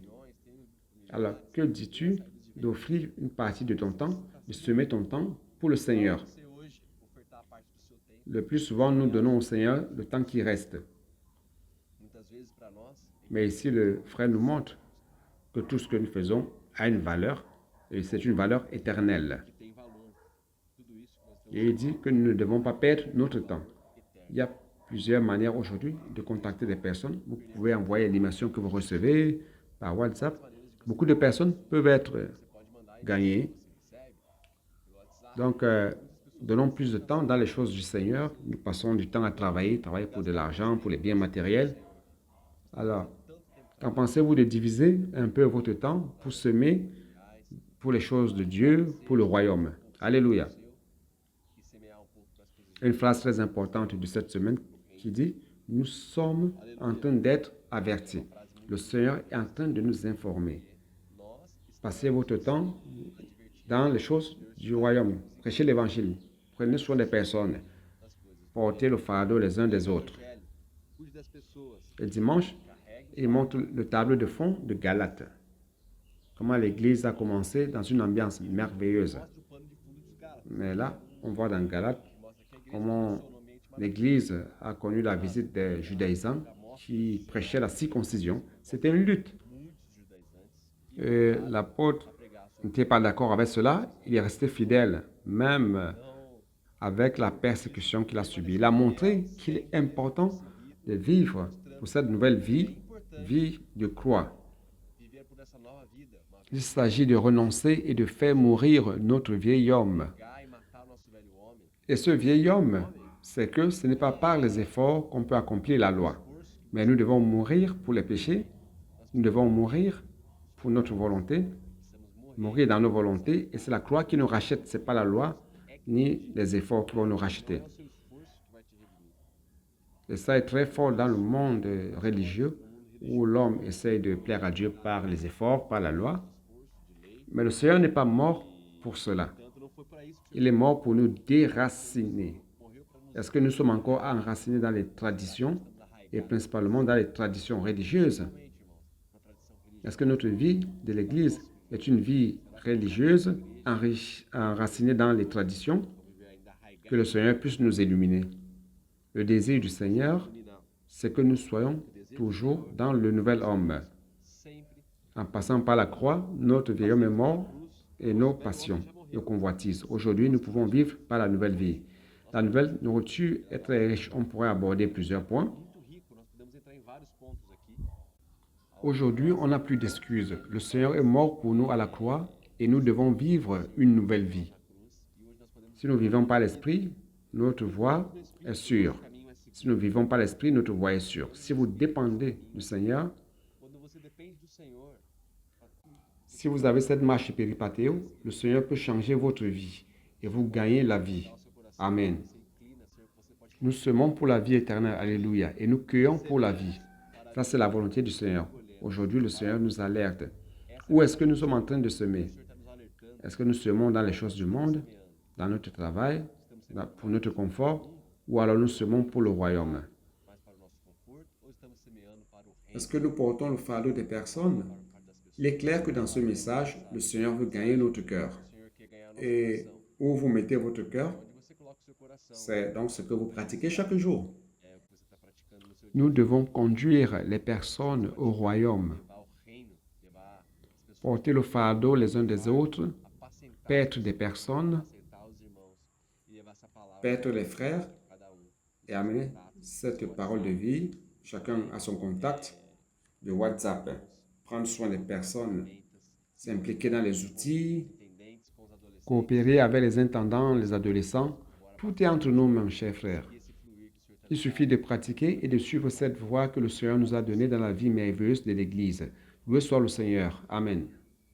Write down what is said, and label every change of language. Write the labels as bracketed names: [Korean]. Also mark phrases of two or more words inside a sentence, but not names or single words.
[French] Alors, que dis-tu d'offrir une partie de ton temps, de semer ton temps pour le Seigneur? Le plus souvent, nous donnons au Seigneur le temps qui reste. Mais ici, le frère nous montre que tout ce que nous faisons a une valeur et c'est une valeur éternelle. [Portuguese] que tem valor. Tudo isso que nós [French] Et il dit que nous ne devons pas perdre notre temps. Il y a plusieurs manières aujourd'hui de contacter des personnes. Vous pouvez envoyer l'animation que vous recevez par WhatsApp. Beaucoup de personnes peuvent être [Portuguese] você pode mandar [French] gagnées. [Portuguese] você recebe pelo WhatsApp. [French] Donc, donnons plus de temps dans les choses du Seigneur. Nous passons du temps à travailler pour de l'argent, pour les biens matériels. Alors, qu'en pensez-vous de diviser un peu votre temps pour semer pour les choses de Dieu, pour le royaume? Alléluia. [Portuguese] E semear pouco para as coisas [French] Une phrase très importante de cette semaine qui dit, nous sommes en train d'être avertis. Le Seigneur est en train de nous informer. [Portuguese] nós [French] Passez votre temps dans les choses du royaume. Prêchez l'évangile. Prenez soin des personnes. [Portuguese] das coisas. [French] Portez le fardeau les uns des autres. [Portuguese] Evangelho, cuide das pessoas. [French] Et dimanche, il montre le tableau de fond de Galate. Comment l'Église a commencé dans une ambiance merveilleuse. [Portuguese] Mostra o pano de fundo dos Gálatas. [French] Mais là, on voit dans Galate [Portuguese] Mostra que a igreja [French] comment [Portuguese] começou no ambiente [French] l'Église a connu la visite des judaïsants qui prêchaient la circoncision. C'était une lutte. [Portuguese] muitos judaizantes [French] Et l'apôtre n'était pas d'accord avec cela. Il est resté fidèle, même avec la persécution qu'il a subie. Il a montré qu'il est important de vivre pour cette nouvelle vie, vie de croix. [Portuguese] viver por essa nova vida, [French] Il s'agit de renoncer et de faire mourir notre vieil homme. [Portuguese] matar e matar o nosso velho homem. [French] Et ce vieil homme, c'est que ce n'est pas par les efforts qu'on peut accomplir la loi. Mais nous devons mourir pour les péchés. Nous devons mourir pour notre volonté, mourir dans nos volontés. Et c'est la croix qui nous rachète. Ce n'est pas la loi ni les efforts qui vont nous racheter. [Portuguese] É o seu esforço que vai te redimir. [French] Et ça est très fort dans le monde religieux où l'homme essaye de plaire à Dieu par les efforts, par la loi. Mais le Seigneur n'est pas mort pour cela. [Portuguese] Tanto não foi para isso que [French] Il est mort pour nous déraciner. [Portuguese] morreu para nos [French] Est-ce que nous sommes encore enracinés dans les traditions et principalement dans les traditions religieuses? [Portuguese] realmente, irmãos, na tradição religiosa. [French] Est-ce que notre vie de l'Église est une vie religieuse enracinée dans les traditions? [Portuguese] Viver ainda arraigado [French] Que le Seigneur puisse nous illuminer. Le désir du Seigneur, c'est que nous soyons toujours dans le nouvel homme. [Portuguese] sempre [French] En passant par la croix, notre vieil homme est mort et nos passions, nos convoitises. Aujourd'hui, nous pouvons vivre par la nouvelle vie. La nouvelle nourriture est très riche. On pourrait aborder plusieurs points. [Portuguese] muito rico. Nós podemos entrar em vários pontos aqui. [French] Aujourd'hui, on n'a plus d'excuses. Le Seigneur est mort pour nous à la croix et nous devons vivre une nouvelle vie. [Portuguese] Cruz, e hoje nós podemos [French] Si nous vivons par l'Esprit, notre voie est sûre. [Portuguese] o caminho é seguro. [French] Si nous vivons par l'Esprit, notre voie est sûre. Si vous dépendez du Seigneur, [Portuguese] Quando você depende do Senhor, [French] si vous avez cette marche péripatéo, le Seigneur peut changer votre vie et vous gagner la vie. [Portuguese] ao seu coração, [French] Amen. [Portuguese] você inclina, Senhor, você pode [French] Nous semons pour la vie éternelle, alléluia, et nous cueillons pour la vie. Ça, c'est la volonté du Seigneur. Aujourd'hui, le Seigneur nous alerte. Où est-ce que nous sommes en train de semer? [Portuguese] o Senhor está nos alertando, [French] Est-ce que nous semons dans les choses du monde, dans notre travail, pour notre confort, ou alors nous semons pour le royaume? [Portuguese] mais para o nosso conforto, ou estamos semeando para o reino, [French] Est-ce que nous portons le fardeau des personnes? [Portuguese] para o fardo das pessoas? [French] Il est clair que dans ce message, le Seigneur veut gagner notre cœur. [Portuguese] O Senhor quer ganhar nosso [French] Et [Portuguese] coração. [French] où vous mettez votre cœur, [Portuguese] Onde você coloca o seu coração, [French] c'est donc ce que vous pratiquez chaque jour. [Portuguese] é o que você está praticando no seu dia. [French] Nous devons conduire les personnes au royaume, [Portuguese] Levar ao reino, levar as pessoas [French] porter le fardeau les uns des autres, [Portuguese] apacentar, [French] paître des personnes, [Portuguese] apacentar os irmãos e levar essa palavra [French] paître les frères [Portuguese] a cada um. [French] et amener cette parole de vie, chacun à son contact, de WhatsApp, prendre soin des personnes, s'impliquer dans les outils, [Portuguese] Intendentes com os adolescentes, [French] coopérer avec les intendants, les adolescents. Tout est entre nous, mes chers frères. [Portuguese] e esse fluir que o Senhor está [French] Il suffit de pratiquer et de suivre cette voie que le Seigneur nous a donnée dans la vie merveilleuse de l'Église. Loué soit le Seigneur. Amen.